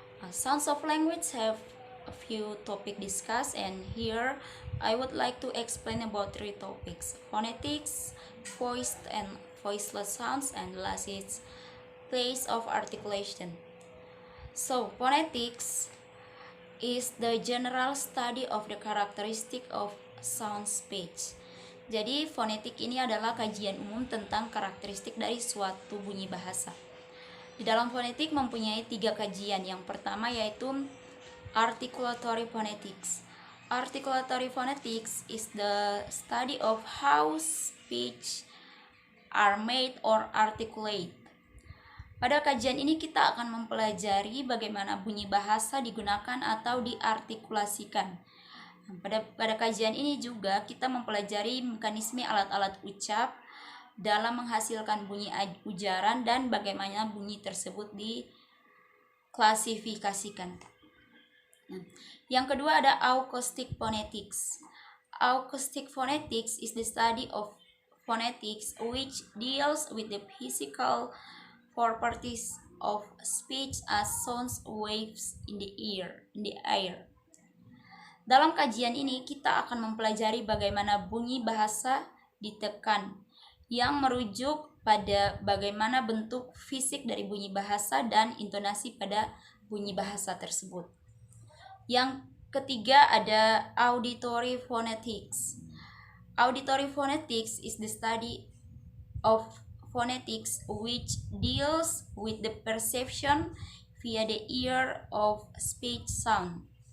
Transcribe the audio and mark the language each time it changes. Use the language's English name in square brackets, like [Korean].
[English] Sounds of language have a few topics discussed, and here I would like to explain about three topics: phonetics, voiced and voiceless sounds, and last is place of articulation. So, phonetics is the general study of the characteristic of sound speech. [Indonesian] Jadi fonetik ini adalah kajian umum tentang karakteristik dari suatu bunyi bahasa. Di dalam fonetik mempunyai tiga kajian. Yang pertama yaitu articulatory phonetics. [English] Articulatory phonetics is the study of how speech are made or articulate. [Indonesian] Pada kajian ini kita akan mempelajari bagaimana bunyi bahasa digunakan atau diartikulasikan. Pada kajian ini juga kita mempelajari mekanisme alat-alat ucap dalam menghasilkan bunyi ujaran dan bagaimana bunyi tersebut diklasifikasikan. Yang kedua ada acoustic phonetics. [English] Acoustic phonetics is the study of phonetics which deals with the physical properties of speech as sound waves in the air. [Indonesian] Dalam kajian ini kita akan mempelajari bagaimana bunyi bahasa ditekan yang merujuk pada bagaimana bentuk fisik dari bunyi bahasa dan intonasi pada bunyi bahasa tersebut. Yang ketiga ada auditory phonetics. [English] Auditory phonetics is the study of phonetics which deals with the perception via the ear of speech sound.